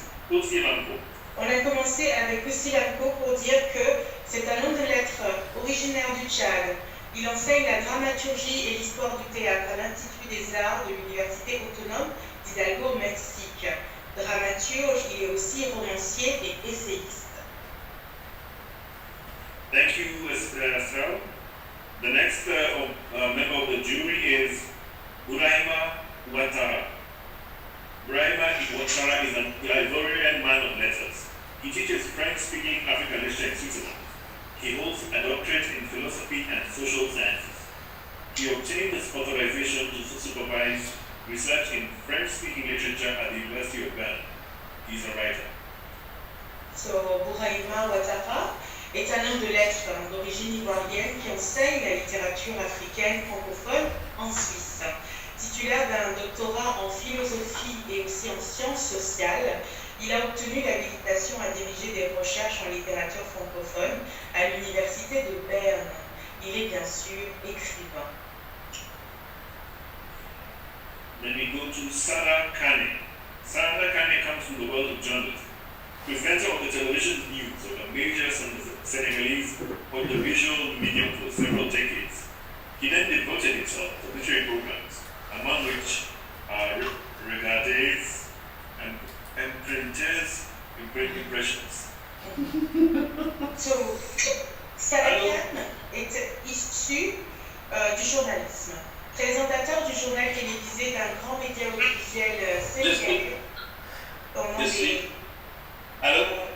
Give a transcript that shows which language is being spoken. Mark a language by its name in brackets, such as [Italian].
[French] On a commencé avec Kosi Ranko pour dire que c'est un homme de lettres originaire du Tchad. Il enseigne la dramaturgie et l'histoire du théâtre à l'Institut des Arts de l'Université autonome d'Hidalgo au Mexique. Dramaturge, il est aussi romancier et essayiste. [English] Thank you, Estelle. The next member of the jury is Buraima Ouattara. Buraima Ouattara is an Ivorian man of letters. He teaches French-speaking African literature in Switzerland. He holds a doctorate in philosophy and social sciences. He obtained his authorization to supervise research in French-speaking literature at the University of Bern. He is a writer. [French] So, Buraima Ouattara est un homme de lettres d'origine ivoirienne qui enseigne la littérature africaine francophone en Suisse. Titulaire d'un doctorat en philosophie et aussi en sciences sociales, il a obtenu l'habilitation à diriger des recherches en littérature francophone à l'université de Berne. Il est bien sûr écrivain. [English] Then we go to Sarah Kane. Sarah Kane comes from the world of journalism. Presenter of the television news of a major Senegalese audiovisual medium for several decades. He then devoted himself to literary programs, among which are Regardez and Printers Impressions. [French] So, Sarah Kane est issu du journalisme. Présentateur du journal télévisé d'un grand média audiovisuel sénégalais. Alors,